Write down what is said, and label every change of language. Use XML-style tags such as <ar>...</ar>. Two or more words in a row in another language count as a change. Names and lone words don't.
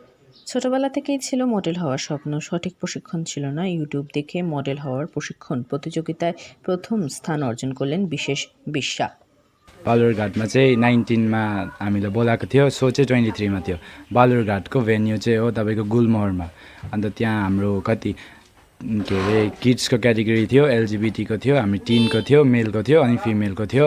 <bn>ছোটবেলা থেকেই ছিল মডেল হওয়ার স্বপ্ন। সঠিক প্রশিক্ষণ ছিল না। ইউটিউব দেখে মডেল হওয়ার প্রশিক্ষণ প্রতিযোগিতায় প্রথম স্থান अर्जन করলেন বিশেষ बिस्सा।</bn> <ne>बालुरघाटमा चाहिँ 19मा हामीलाई बोलाएको थियो, सो चाहिँ 23मा थियो। बालुरघाटको भेन्यू चाहिँ हो तपाईँको गुलमोहरमा। अन्त त्यहाँ हाम्रो कति के अरे किड्सको क्याटेगोरी थियो, एलजिबिटीको थियो, हामी टिनको थियो, मेलको थियो अनि फिमेलको थियो।</ne>